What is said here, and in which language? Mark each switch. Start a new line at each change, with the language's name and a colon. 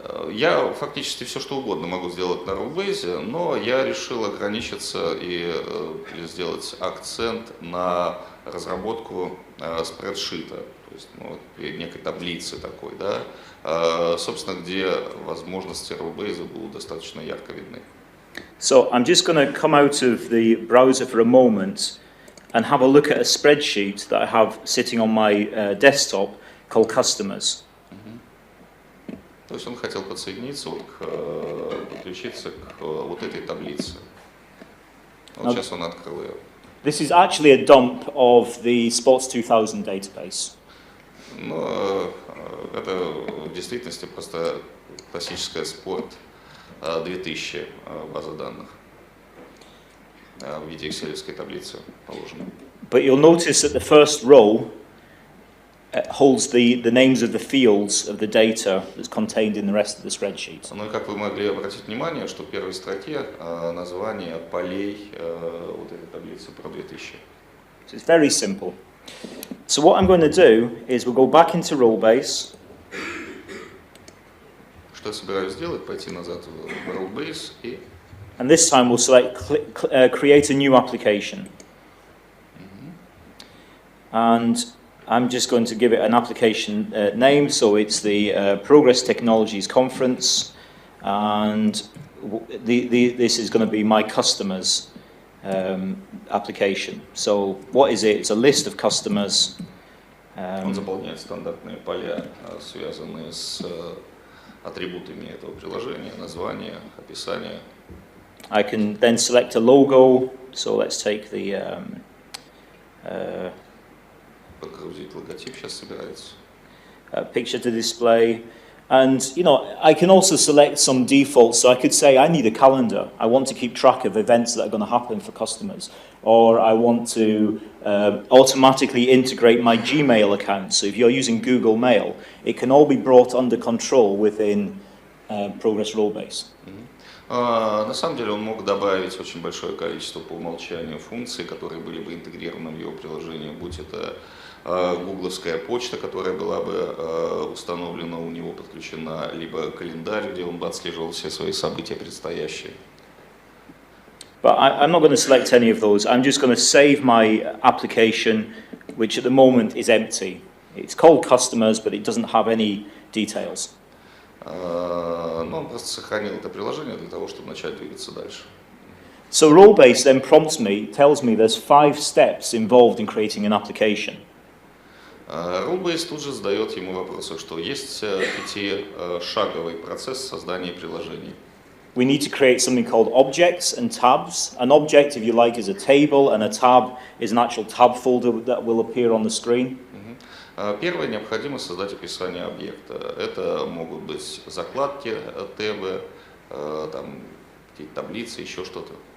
Russian: Я фактически все что угодно могу сделать на Rollbase, но я решил ограничиться и сделать акцент на разработку спредшита, то есть некой таблицы такой, да, собственно, где возможности Rollbase будут достаточно ярко видны.
English: So I'm just going to come out of the browser for a moment and have a look at a spreadsheet that I have sitting on my desktop called Customers.
Russian: То есть он хотел подсоединиться, подключиться к вот этой таблице. Вот сейчас он открыл ее.
English: This is actually a dump of the Sports 2000 database.
Russian: Но это в действительности просто классическая спорт 2000 база данных в виде экселевской таблицы положена.
English: But you'll notice that the first row holds the names of the fields of the data that's contained in the rest of the spreadsheet.
Russian: Ну и как вы могли обратить внимание, что в первой строке название полей вот этой таблицы про 2000.
English: So it's very simple. So what I'm going to do is we'll go back into Rollbase.
Russian: Что я собираюсь сделать? Пойти назад в Rollbase и...
English: And this time we'll select create a new application. And I'm just going to give it an application name, so it's the Progress Technologies Conference, and this is going to be my customers application. So what is it? It's a list of customers.
Russian: Он заполняет стандартные поля, связанные с атрибутами этого приложения, название, описание.
English: I can then select a logo, so let's take the
Russian: Подгрузить логотип сейчас собирается.
English: Picture to display, and I can also select some defaults. So I could say I need a calendar. I want to keep track of events that are going to happen for customers, or I want to automatically integrate my Gmail account. So if you're using Google Mail, it can all be brought under control within Progress Rollbase.
Russian: На самом деле он мог добавить очень большое количество по умолчанию функций, которые были бы интегрированы в его приложение, будь это гугловская почта, которая была бы установлена у него, подключена, либо календарь, где он бы отслеживал все свои события предстоящие.
English: But I'm not going to select any of those. I'm just going to save my application, which at the moment is empty. It's called Customers, but it doesn't have any details.
Russian: Но он просто сохранил это приложение для того, чтобы начать двигаться дальше.
English: So Rollbase then tells me there's 5 steps involved in creating an application.
Russian: Rollbase тут же задает ему вопрос, что есть 5-шаговый процесс создания приложений.
English: We need to create something called objects and tabs. An object, if you like, is a table, and a tab is an actual tab folder that will appear on the screen.
Russian: Первое, необходимо создать описание объекта. Это могут быть закладки, табы, там, таблицы, еще что-то.